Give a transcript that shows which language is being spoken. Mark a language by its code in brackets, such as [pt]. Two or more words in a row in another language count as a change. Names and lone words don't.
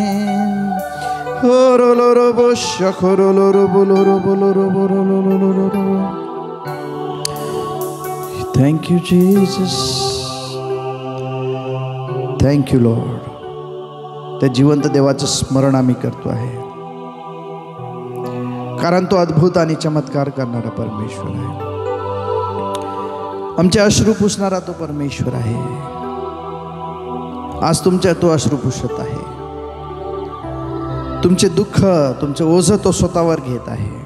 [en] horoloro boshakoroloro boloro boloro boloro. Thank you Jesus, thank you Lord. [mr] त्या जिवंत देवाचं स्मरण आम्ही करतो आहे, कारण तो अद्भुत आणि चमत्कार करणारा परमेश्वर आहे, आमचे अश्रू पुसणारा तो परमेश्वर आहे. आज तुमच्या तो अश्रू पुसत आहे, तुमचे दुःख, तुमचे ओझं तो स्वतःवर घेत आहे.